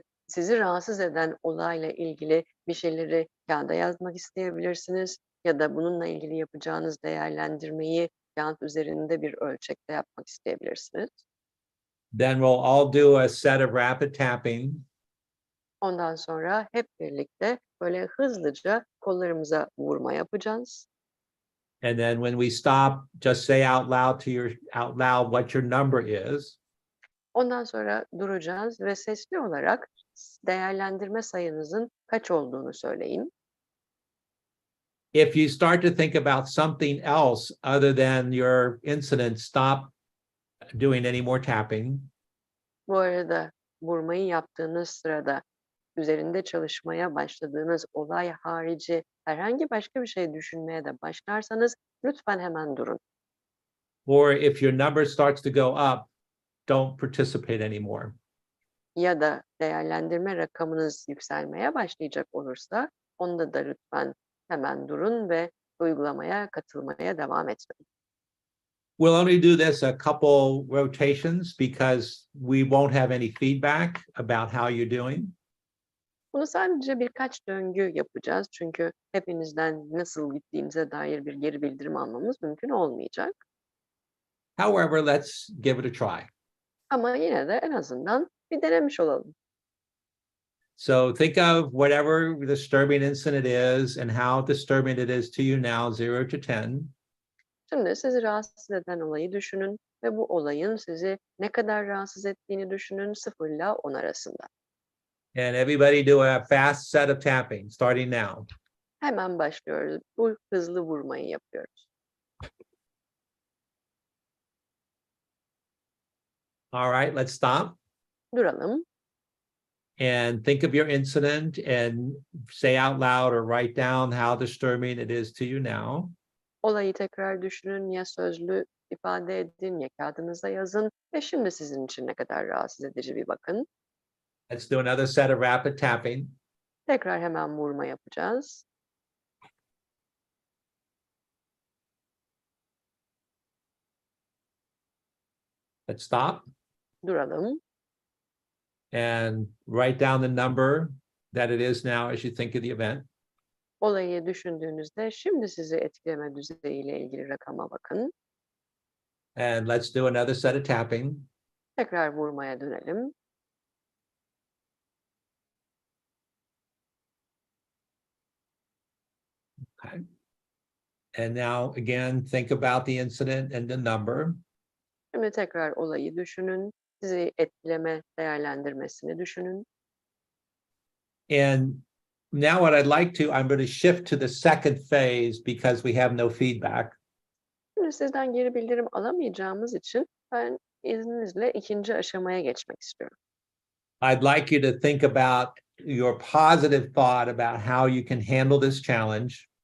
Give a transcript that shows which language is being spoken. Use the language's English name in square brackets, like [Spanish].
[Turkish] Sizi rahatsız eden olayla ilgili bir şeyleri kağıda yazmak isteyebilirsiniz ya da bununla ilgili yapacağınız değerlendirmeyi kağıt üzerinde bir ölçekte yapmak isteyebilirsiniz. [English] then we'll all do a set of rapid tapping. [Turkish] Ondan sonra hep birlikte böyle hızlıca kollarımıza vurma yapacağız. [English] And then when we stop, just say out loud what your number is. [Turkish] Ondan sonra duracağız ve sesli olarak değerlendirme sayınızın kaç olduğunu söyleyin. [English] If you start to think about something else other than your incident, stop doing any more tapping. [Turkish] Bu arada vurmayı yaptığınız sırada üzerinde çalışmaya başladığınız olay harici herhangi başka bir şey düşünmeye de başlarsanız lütfen hemen durun. [English] Or if your number starts to go up, don't participate anymore. [Turkish] Ya da değerlendirme rakamınız yükselmeye başlayacak olursa onda da lütfen hemen durun ve uygulamaya katılmaya devam etmeyin. [English] We'll only do this a couple rotations because we won't have any feedback about how you're doing. [Turkish] Bunu sadece birkaç döngü yapacağız çünkü hepinizden nasıl gittiğimize dair bir geri bildirim almamız mümkün olmayacak. [English] However, let's give it a try. [Turkish] Ama yine de en azından bir denemiş olalım. [English] So think of whatever disturbing incident is and how disturbing it is to you now, 0 to 10. [Turkish] Şimdi sizi rahatsız eden olayı düşünün ve bu olayın sizi ne kadar rahatsız ettiğini düşünün 0 ile 10 arasında. [English] And everybody do a fast set of tapping, starting now. [Turkish] Hemen başlıyoruz. Bu hızlı vurmayı yapıyoruz. [English] All right, let's stop [Turkish] Duralım. [English] and think of your incident and say out loud or write down how disturbing it is to you now. [Turkish] Olayı tekrar düşünün, ya sözlü ifade edin, ya kağıdınıza yazın ve şimdi sizin için ne kadar rahatsız edici bir bakın. [English] Let's do another set of rapid tapping. [Turkish] Tekrar hemen vurma yapacağız. [English] Let's stop [Turkish] Duralım. [English] and write down the number that it is now as you think of the event. [Turkish] Olayı düşündüğünüzde şimdi sizi etkileme düzeyiyle ilgili rakama bakın. [English] And let's do another set of tapping. [Turkish] Tekrar vurmaya dönelim. [English] Okay. And now again, think about the incident and the number. [Turkish] Şimdi tekrar olayı düşünün. Sizi etkileme değerlendirmesini düşünün. [English] And now what I'd like to, I'm going to shift to the second phase because we have no feedback. [Turkish] Şimdi sizden geri bildirim alamayacağımız için ben izninizle ikinci aşamaya geçmek istiyorum. [English] I'd like you to think about your positive thought about how you can handle this challenge.